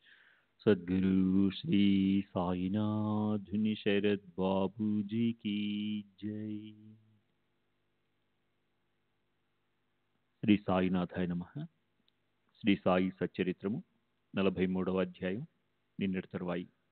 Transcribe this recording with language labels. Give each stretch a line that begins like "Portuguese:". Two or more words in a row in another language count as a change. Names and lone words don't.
Hindi: सद्गुरु श्री साईनाथ शरद बाबू जी की जय।
Telugu: శ్రీ సాయినాథాయ నమః. శ్రీ సాయి సచ్చరిత్రము 43వ అధ్యాయం నిన్నటి తరువాయి.